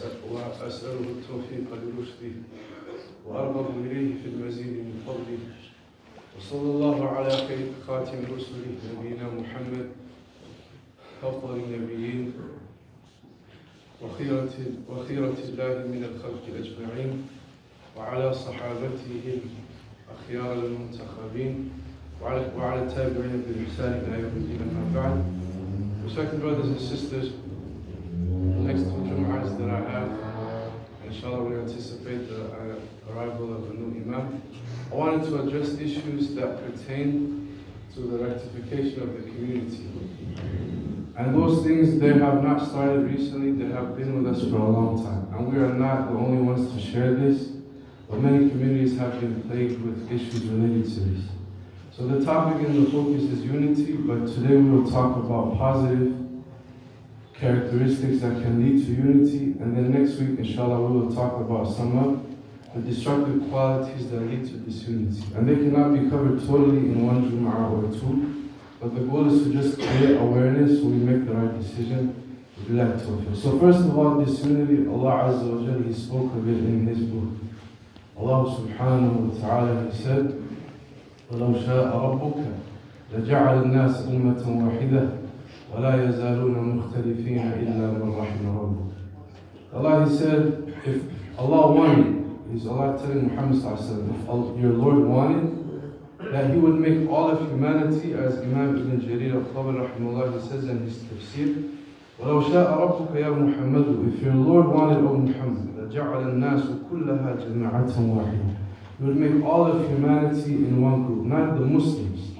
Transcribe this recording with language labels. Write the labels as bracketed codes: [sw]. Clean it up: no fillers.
[ar] وأسأله التوفيق لرشده وأرغب إليه في المزيد من فضله وصلى الله على خاتم رسله نبينا محمد أفضل النبيين وخيرة الله من الخلق أجمعين وعلى صحابته الأخيار المنتخبين وعلى التابعين بإحسان إلى يوم الدين أما بعد. [en] Respected brothers and sisters, the next two Jum'ahs that I have, inshallah we anticipate the arrival of a new Imam. I wanted to address issues that pertain to the rectification of the community. And those things, they have not started recently, they have been with us for a long time. And we are not the only ones to share this, but many communities have been plagued with issues related to this. So the topic and the focus is unity, but today we will talk about positive characteristics that can lead to unity, and then next week, inshallah, we will talk about some of the destructive qualities that lead to disunity. And they cannot be covered totally in one Jum'ah or two, but the goal is to just create awareness so we make the right decision. So first of all, disunity, Allah Azza wa Jalla, He spoke of it in His book. Allah subhanahu wa ta'ala, He said, [ar] وَلَوْ شَاءَ رَبُّكَ لَجَعَلَ النَّاسَ أُمَّةً وَاحِدَةً وَلَا يَزَالُونَ مُخْتَلِفِينَ إِلَّا مَنْ رَحِمَ رَبُّكَ. [en] Allah, He said, if Allah wanted, is Allah telling Muhammad if your Lord wanted, that He would make all of humanity, as Imam Ibn Jarir al-Tabari rahimahullah, he says in his tafsir, [ar] وَلَوْ شَاءَ رَبُّكَ يَا مُحَمَّدُ, [en] if your Lord wanted, O Muhammad, [ar] لَجَعَلَ النَّاسُ كُلَّهَا جَمَاعَةً وَاحِدًا, [en] He would make all of humanity in one group, not the Muslims.